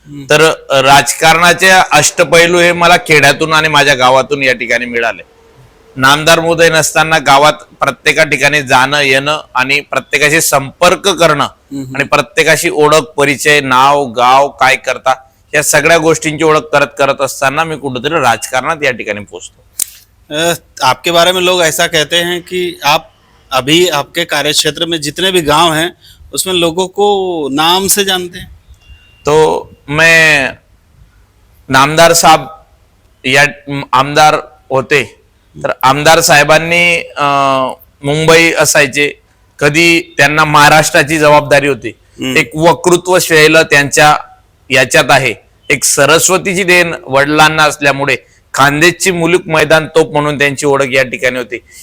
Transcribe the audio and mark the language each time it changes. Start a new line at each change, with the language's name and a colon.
Marathi: तर राजकारणाचे अष्टपैलू हे मला खेड्यातून आणि माझ्या गावातून या ठिकाणी मिळाले। नामदार मोदय नसताना गावात प्रत्येका ठिकाणी जाणं येणं आणि प्रत्येकाशी संपर्क करणं आणि प्रत्येकाशी ओळख, परिचय, नाव, गाव, काय करता, या सगळ्या गोष्टींची ओळख करत असताना मी कुठेतरी राजकारणात या ठिकाणी पोहोचलो।
Hindi: आपके बारे में लोग ऐसा कहते हैं कि आप अभी आपके कार्यक्षेत्र में जितने भी गांव हैं उसमें लोगों को नाम से जानते हैं।
Marathi: तो मैं नामदार साहब या आमदार होते, तर आमदार साहेबांनी मुंबई असायचे, कधी त्यांना महाराष्ट्राची जबाबदारी होती। एक वक्तृत्व शैली त्यांच्या याच्यात आहे, एक सरस्वतीची देण वडिलांना असल्यामुळे खानदेशची मुलुक मैदान तोप म्हणून त्यांची ओळख या ठिकाणी होती।